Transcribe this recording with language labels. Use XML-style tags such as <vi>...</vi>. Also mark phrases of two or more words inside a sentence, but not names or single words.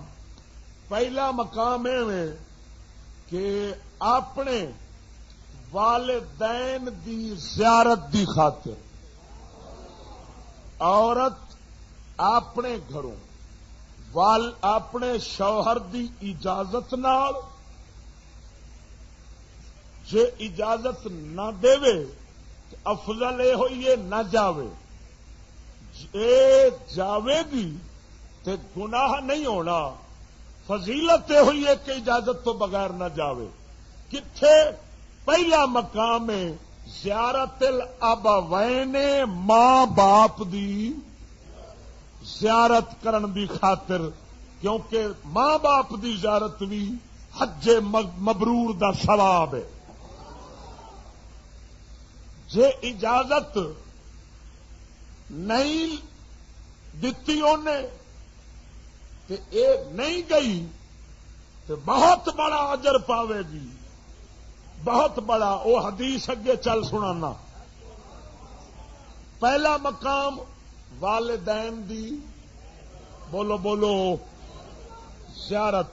<pa>پہلا مقام ہے کہ اپنے والدین دی زیارت دی خاطر عورت اپنے گھروں اپنے شوہر دی اجازت نال جے اجازت نہ دے افضل یہ ہوئی نہ جاوے. جے جاوے گی تے گناہ نہیں ہونا، فضیلت یہ ہوئی ہے کہ اجازت تو بغیر نہ جاوے. کتھے پہلا مقام ہے</pa> <ar>زیارت الابوین،</ar> <pa>ماں باپ دی زیارت کرن دی خاطر، کیونکہ ماں باپ دی زیارت بھی حج مبرور دا ثواب ہے. جے اجازت نہیں دتی انہیں تے اے نہیں گئی تو بہت بڑا اجر پاوے گی، بہت بڑا. وہ حدیث اگے چل سنانا. پہلا مقام والدین دی بولو بولو زیارت.</pa>